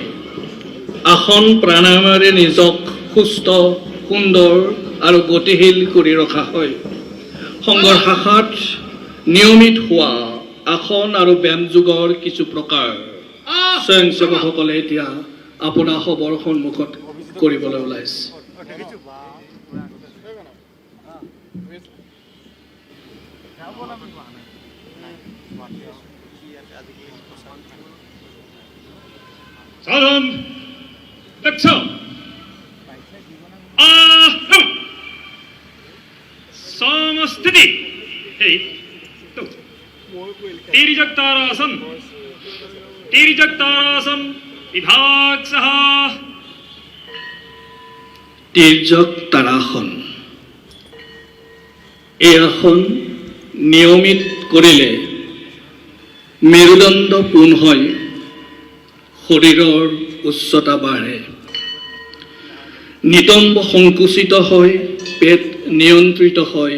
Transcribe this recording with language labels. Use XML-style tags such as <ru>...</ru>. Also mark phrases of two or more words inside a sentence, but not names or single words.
<as>আসন প্ৰাণায়ামেৰে নিজক সুস্থ সুন্দৰ আৰু গতিশীল কৰি ৰখা হয়। সংঘৰ শাখাত নিয়মিত হোৱা আসন আৰু ব্যায়াম যোগৰ কিছু প্ৰকাৰ স্বয়ংসেৱকসকলে এতিয়া আপোনাৰ সবৰ সন্মুখত কৰিবলৈ ওলাইছে।</as> <sa>साधन दक्ष समस्थिति तिर्यक्तारासन विभाग सह</sa> <as>তিৰ্যক তাৰাসন। এই আসন নিয়মিত কৰিলে মেৰুদণ্ড পোন হয়, শৰীৰৰ উচ্চতা বাঢ়ে, নিতম্ব সংকুচিত হয়, পেট নিয়ন্ত্ৰিত হয়।</as>